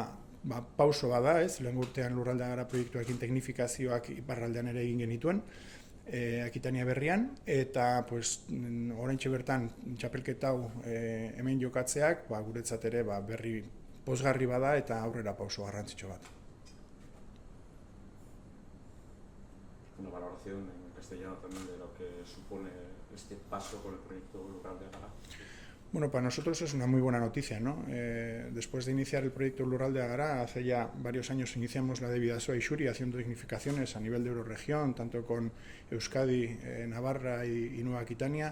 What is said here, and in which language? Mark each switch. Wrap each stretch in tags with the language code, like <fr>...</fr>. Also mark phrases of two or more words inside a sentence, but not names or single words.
<eu>Eta pauso bada, ez, lehen urtean Lurraldea Gara proiektuakin teknifikazioak iparraldean ere egin genituen, Akitania berrian, eta pues, oraintxe bertan txapelketa hau hemen jokatzeak guretzat ere berri pozgarri bada eta aurrera pauso garrantzitsu bat.</eu> <es>Una valoración en castellano también de lo que supone este paso con el proyecto Lurraldea Gara. Bueno, para nosotros es una muy buena noticia, ¿no? Después de iniciar el proyecto Lurraldea Gara, hace ya varios años iniciamos la de Bidasoa y Xuri haciendo tecnificaciones a nivel de Euroregión, tanto con Euskadi, Navarra y Nueva Aquitania.</es>